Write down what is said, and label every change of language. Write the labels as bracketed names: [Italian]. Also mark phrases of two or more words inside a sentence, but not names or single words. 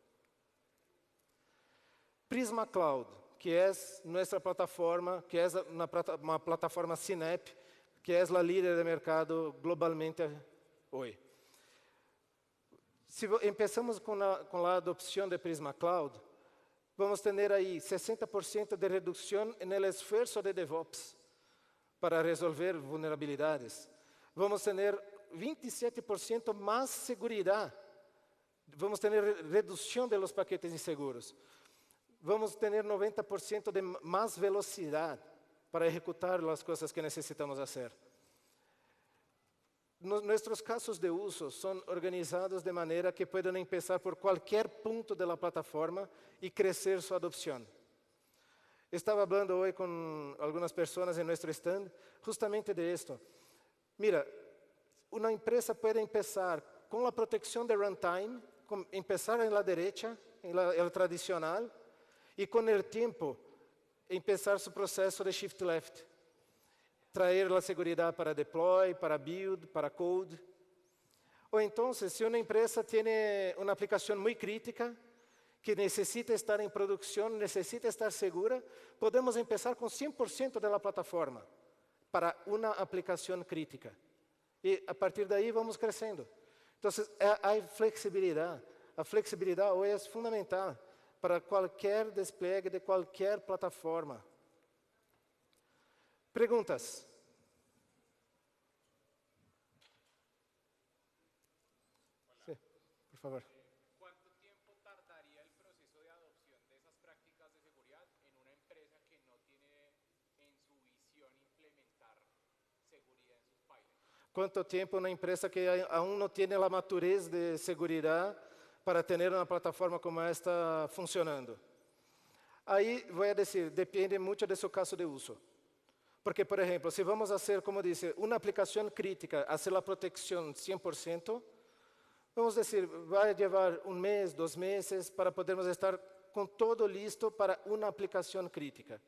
[Spanish] Prisma Cloud, que es nuestra plataforma, que es una plataforma CNAPP, que es la líder de mercado globalmente hoy. Si empezamos con la adopción de Prisma Cloud, [Portuguese] Vamos ter aí 60% de redução no esforço de DevOps para resolver vulnerabilidades. Vamos ter 27% mais segurança. Vamos ter redução de [Spanish] los paquetes inseguros. [Portuguese] Vamos ter 90% de mais velocidade para executar as coisas que necessitamos fazer. Nossos casos de uso são organizados de maneira que podem começar por qualquer ponto da plataforma e crescer sua adopção. Estava falando hoje com algumas pessoas em nosso stand justamente de esto. [Spanish] Mira, [Portuguese] uma empresa pode começar com a proteção de runtime, começar na direita, no tradicional, e com o tempo, começar seu processo de [English] shift left. [Portuguese] Trazer a segurança para deploy, para build, para code. Ou então, se uma empresa tem uma aplicação muito crítica, que necessita estar em produção, necessita estar segura, podemos começar com 100% da plataforma para uma aplicação crítica. E a partir daí vamos crescendo. Então, há flexibilidade. A flexibilidade hoje é fundamental para qualquer despliegue de qualquer plataforma. Perguntas? Sim, por favor. [Spanish] ¿Cuánto tiempo tardaría el proceso de adopción de esas prácticas de seguridad en una empresa que no tiene en su visión implementar seguridad en sus pipelines? [Portuguese] Quanto tempo uma empresa que aún não tem a maturez de segurança para ter uma plataforma como esta funcionando? Aí, vou dizer, depende muito do seu caso de uso. Porque, por exemplo, se vamos fazer, como disse, uma aplicação crítica, fazer a proteção 100%, vamos dizer, vai levar um mês, 2 meses, para podermos estar com todo listo para uma aplicação crítica.